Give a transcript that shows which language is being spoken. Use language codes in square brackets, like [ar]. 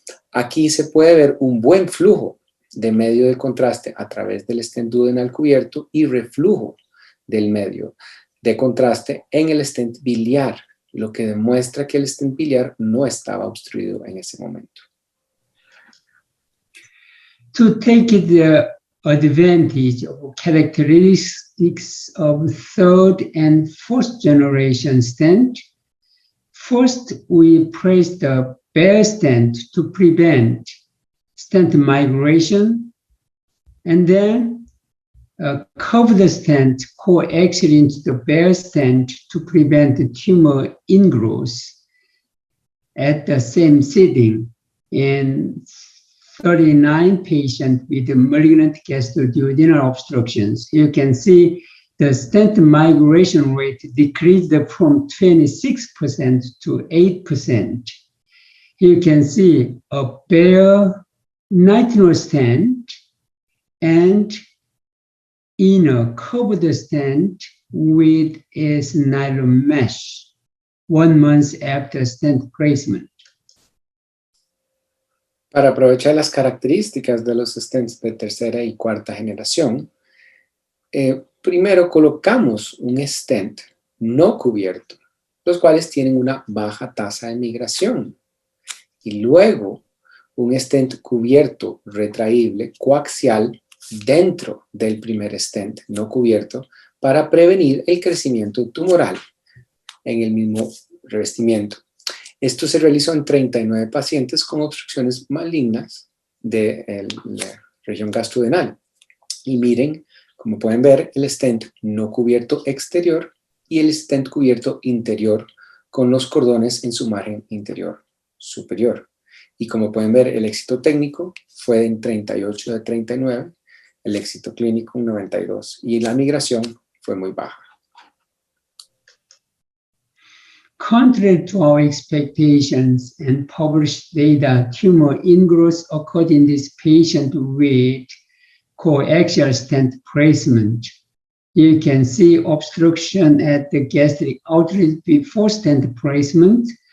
[es] Aquí se puede ver un buen flujo de medio de contraste a través del stent duodenal cubierto y reflujo del medio de contraste en el stent biliar, lo que demuestra que el stent biliar no estaba obstruido en ese momento. [en] To take the advantage of characteristics of third and fourth generation stent, first we place the bare stent to prevent stent migration, and then cover the stent coaxial into the bare stent to prevent the tumor ingrowth at the same setting in 39 patients with malignant gastroduodenal obstructions. You can see the stent migration rate decreased from 26% to 8%. You can see a bare nitinol stent and inner covered stent with a nylon mesh 1 month after stent placement. [es] Para aprovechar las características de los stents de tercera y cuarta generación, primero colocamos un stent no cubierto, los cuales tienen una baja tasa de migración, y luego un stent cubierto retraíble coaxial dentro del primer stent no cubierto para prevenir el crecimiento tumoral en el mismo revestimiento. Esto se realizó en 39 pacientes con obstrucciones malignas de la región gastroduodenal. Y miren, como pueden ver, el stent no cubierto exterior y el stent cubierto interior con los cordones en su margen interior superior. Y como pueden ver, el éxito técnico fue en 38 de 39, el éxito clínico en 92 y la migración fue muy baja. [en] Contrary to our expectations and published data, tumor ingrowth occurred in this patient with coaxial stent placement. You can see obstruction at the gastric outlet before stent placement.